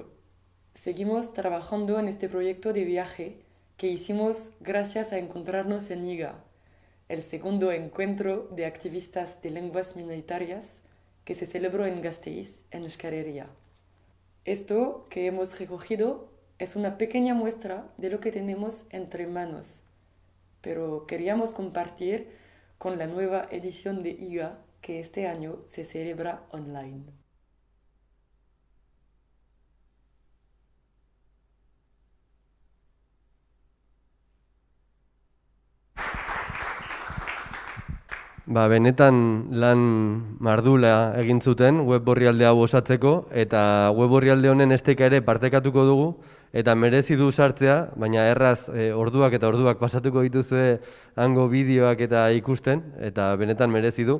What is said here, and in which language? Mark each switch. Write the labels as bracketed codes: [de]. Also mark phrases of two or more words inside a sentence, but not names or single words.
[es] Seguimos trabajando en este proyecto de viaje que hicimos gracias a encontrarnos en IGA, el segundo encuentro de activistas de lenguas minoritarias que se celebró en Gasteiz, en Euskal Herria. Esto que hemos recogido es una pequeña muestra de lo que tenemos entre manos, pero queríamos compartir con la nueva edición de IGA que este año se celebra online. [eu] Benetan lan mardula egin zuten web orrialde hau osatzeko, eta web orrialde honen esteka ere partekatuko dugu, eta merezi du sartzea, baina erraz orduak eta orduak pasatuko dituzue hango bideoak eta ikusten, eta benetan merezi du.